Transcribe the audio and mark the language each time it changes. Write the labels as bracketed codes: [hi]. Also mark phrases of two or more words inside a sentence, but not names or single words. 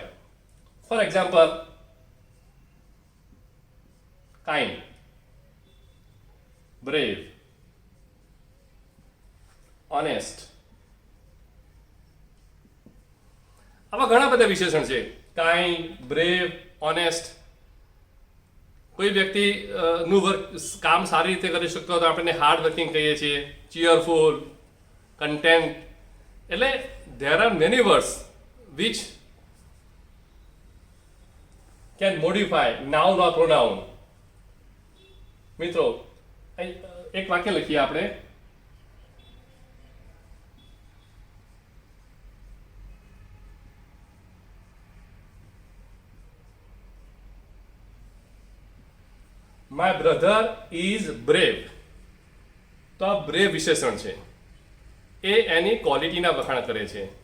[en] for example, kind, brave, honest, [gu] આવા ઘણા બધા વિશેષણ છે. [en] kind, brave, honest. [gu] કોઈ વ્યક્તિ નું કામ સારી રીતે કરી શકતો હોય તો આપણે [en] hard working [gu] કહીએ છીએ. [en] cheerful, content. એટલે there are many words which can modify noun or pronoun. [gu] મિત્રો, એક વાક્ય લખીએ આપણે. [en] My brother is brave. [gu] તો આ બ્રેવ વિશેષણ છે. એ એની ક્વોલિટીના વખાણ કરે છે.